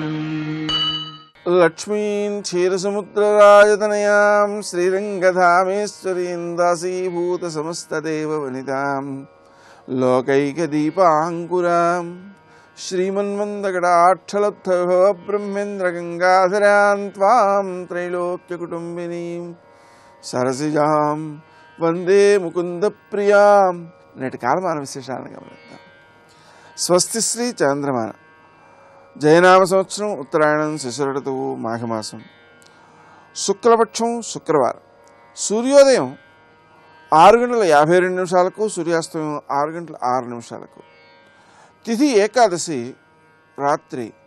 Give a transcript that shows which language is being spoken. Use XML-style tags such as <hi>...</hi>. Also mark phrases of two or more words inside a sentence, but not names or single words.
<sa>लक्ष्मीं क्षीरसमुद्रराजतनयां श्रीरङ्गधामेश्वरीं दासीभूतसमस्तदेववनितां लोकैकदीपाङ्कुरां श्रीमन्मन्दकटाक्षलब्धविभवब्रह्मेन्द्रगङ्गाधरां त्वां त्रैलोक्यकुटुम्बिनीं सरसिजां वन्दे मुकुन्दप्रियां।</sa> <te>నేటి కాలమాన విశేషాలను గమనిద్దాం. స్వస్తి శ్రీ చంద్రమాన జయనామ సంవత్సరం ఉత్తరాయణం శిశిర ఋతువు మాఘమాసం శుక్లపక్షం శుక్రవారం సూర్యోదయం 6:52 సూర్యాస్తమయం 6:06 తిథి ఏకాదశి రాత్రి</te>